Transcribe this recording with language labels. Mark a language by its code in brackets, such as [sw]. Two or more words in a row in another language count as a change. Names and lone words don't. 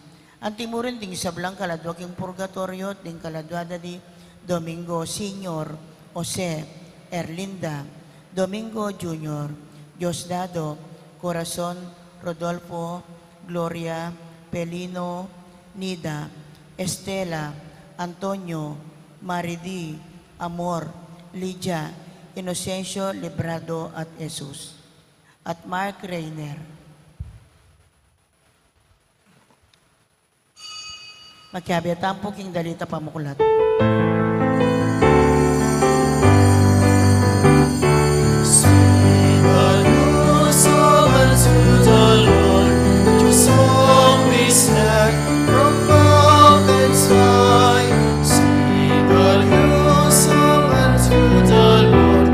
[pam] Antimurin ding sablang kaladwak yung purgatorio ding kaladwada di Domingo Senior, Jose, Erlinda, Domingo Junior, Diosdado, Corazon, Rodolfo, Gloria, Pelino, Nida, Estela, Antonio, Maridi, Amor, Lydia, Inocencio Librado at Jesus. At Mark Reiner. Magkabiatan po king dalita pamukulat. [en] Sing a new song unto the Lord. Let your song be sang from mountains high. Sing a new song unto the Lord.